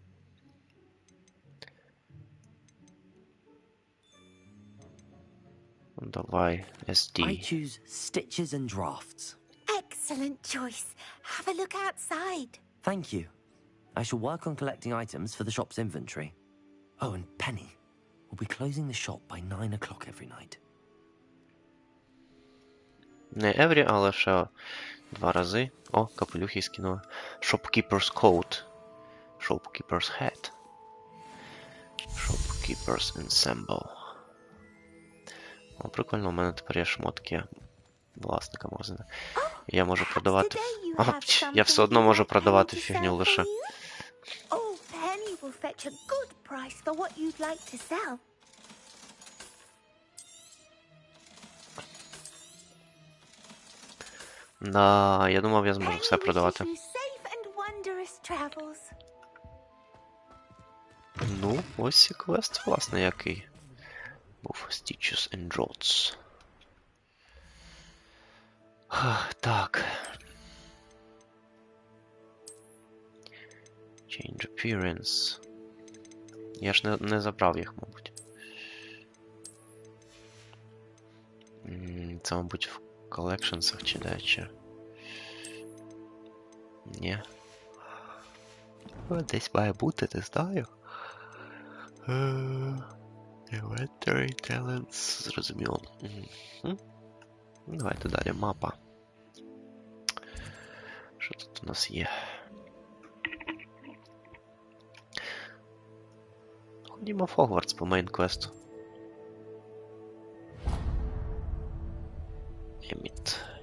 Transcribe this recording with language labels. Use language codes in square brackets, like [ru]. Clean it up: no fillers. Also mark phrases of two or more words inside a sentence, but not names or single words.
[uk] Давай, [en] SD. I choose stitches and drafts. Excellent choice. Have a look outside. Thank you. I shall work on collecting items for the shop's inventory. Oh, and Penny, we'll be closing the shop by 9 o'clock every night. [uk] Не every, але ще 2 рази. О, капелюхи скинули. [en] Shopkeeper's coat. Shopkeeper's hat. Shopkeeper's ensemble. [uk] О, прикольно, у мене тепер є шмотки власника магазину. Я можу продавати... я все одно можу продавати фігню лише. [en] Oh, Penny will fetch a good price for what you'd like to sell. [uk] Да, я думав, я зможу все продавати. Ну, ось і квест, власне, який був. [en] Stitches and Jots. Так. Change appearance. [uk] Я ж не забрав їх, мабуть. Це, мабуть, в колекшенсах чи де, чи... Ні. Десь має бути, не знаю. [en] Inventory talents, [uk] зрозуміло. Давайте далі, мапа. Що тут у нас є? Ходімо в Хогвартс по мейн-квесту. Еміт.